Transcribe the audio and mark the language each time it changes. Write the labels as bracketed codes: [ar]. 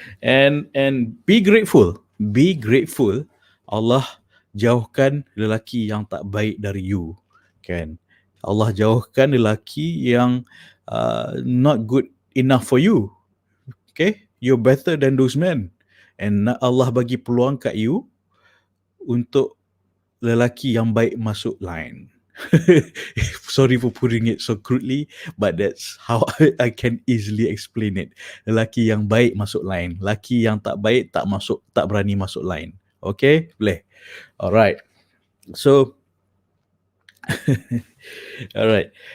[en] And be grateful. Be grateful. [ms] Allah jauhkan lelaki yang tak baik dari you. Kan? [en] Allah [ms] jauhkan lelaki yang [en] not good enough for you. Okay? You're better than those men. [ms] And Allah bagi peluang kat you untuk lelaki yang baik masuk line. [en] Sorry for putting it so crudely, but that's how I can easily explain it. [ms] Lelaki yang baik masuk line, lelaki yang tak baik tak berani masuk line. Okay, boleh. Alright. [en] So alright.